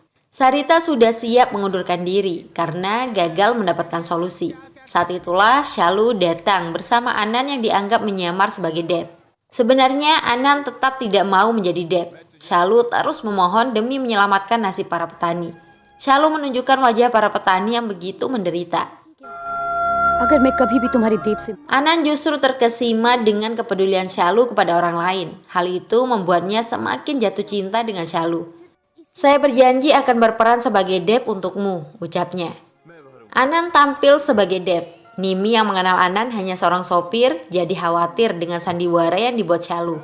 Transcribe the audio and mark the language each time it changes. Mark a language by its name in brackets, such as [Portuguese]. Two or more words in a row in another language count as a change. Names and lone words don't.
[Indonesian] Sarita sudah siap mengundurkan diri karena gagal mendapatkan solusi. Saat itulah Shalu datang bersama Anan yang dianggap menyamar sebagai Dev. Sebenarnya Anan tetap tidak mau menjadi Dev. Shalu terus memohon demi menyelamatkan nasib para petani. Shalu menunjukkan wajah para petani yang begitu menderita. [Hindi] अगर मैं कभी भी तुम्हारी देव से [Indonesian] Anan justru terkesima dengan kepedulian Shalu kepada orang lain. Hal itu membuatnya semakin jatuh cinta dengan Shalu. Saya berjanji akan berperan sebagai Dev untukmu, ucapnya. Anan tampil sebagai Dev. Nimi yang mengenal Anan hanya seorang sopir, jadi khawatir dengan sandiwara yang dibuat Shalu.